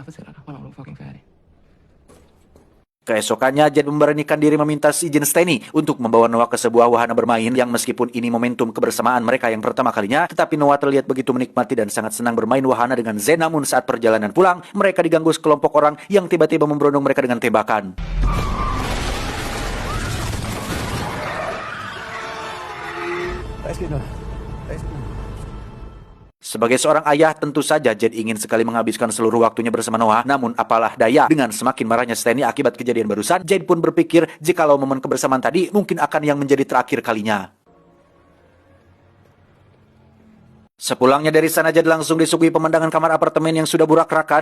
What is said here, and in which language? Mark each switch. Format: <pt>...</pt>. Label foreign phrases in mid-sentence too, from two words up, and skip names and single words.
<id>Keesokannya, Jed memberanikan diri meminta izin Steny untuk membawa Noah ke sebuah wahana bermain yang meskipun ini momentum kebersamaan mereka yang pertama kalinya, tetapi Noah terlihat begitu menikmati dan sangat senang bermain wahana dengan Zen. Namun saat perjalanan pulang, mereka diganggu sekelompok orang yang tiba-tiba memberondong mereka dengan tembakan.</id> <de>Es geht noch. Es geht noch.</de> <id>Sebagai seorang ayah, tentu saja Jed ingin sekali menghabiskan seluruh waktunya bersama Noah. Namun apalah daya, dengan semakin marahnya Stanley akibat kejadian barusan, Jed pun berpikir jikalau momen kebersamaan tadi mungkin akan yang menjadi terakhir kalinya. Sepulangnya dari sana, Jed langsung disuguhi pemandangan kamar apartemen yang sudah burak-rakan.</id>